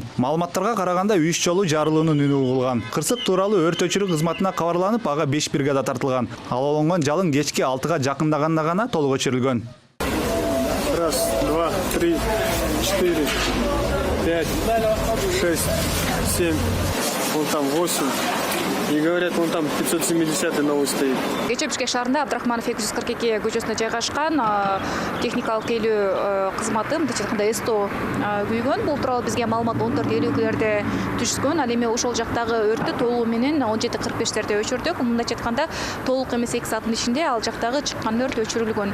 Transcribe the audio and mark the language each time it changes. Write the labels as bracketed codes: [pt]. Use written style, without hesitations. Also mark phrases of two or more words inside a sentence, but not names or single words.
[ky] Маалыматтарга караганда 3 жолу жарылуунун үнү угулган. Кырсык тууралуу өрт өчүрүү кызматына кабарланып, ага 5 бригада тартылган. Ал олонгон жалын кечки 6-га жакындаганда гана толук өчүрүлгөн. [ru] 1, 2, 3, 4, 5, 6, 7, вон там 8. И говорят, вон там 570 новый стоит. [ky] Кечээ Бишкек шаарында Абдрахманов 242 көчөсүнө жайгашкан техникалык тейлөө кызматы, мындайча айтканда СТО күйгөн. Бул тууралуу бизге маалымат 14:52-лерде түшкөн. Ал эми ошол жактагы өрттү толугу менен 17:45-лерде өчүрдүк. Мындайча айтканда толук эмес 2 сааттын ичинде ал жактагы чыккан өрт өчүрүлгөн.